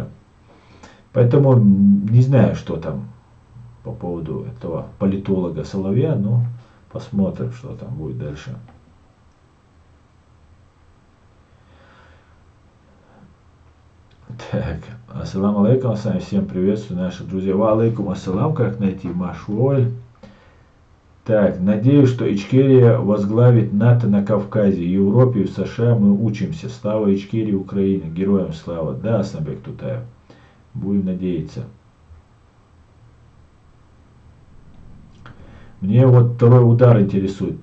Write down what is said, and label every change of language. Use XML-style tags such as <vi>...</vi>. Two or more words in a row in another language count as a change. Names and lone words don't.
<ru>Поэтому не знаю, что там по поводу этого политолога Соловья, но посмотрим, что там будет дальше. Так,</ru> <ar>السلام عليكم,</ar> <ru>всем приветствую, наши друзья.</ru> <ar>وعليكم السلام,</ar> <ru>как найти Машуоль. Так, надеюсь, что Ичкерия возглавит НАТО на Кавказе, Европе и в США мы учимся. Слава Ичкерии, Украине, героям слава. Да, Асанбек Тутаев, будем надеяться. Мне вот второй удар интересует.</ru>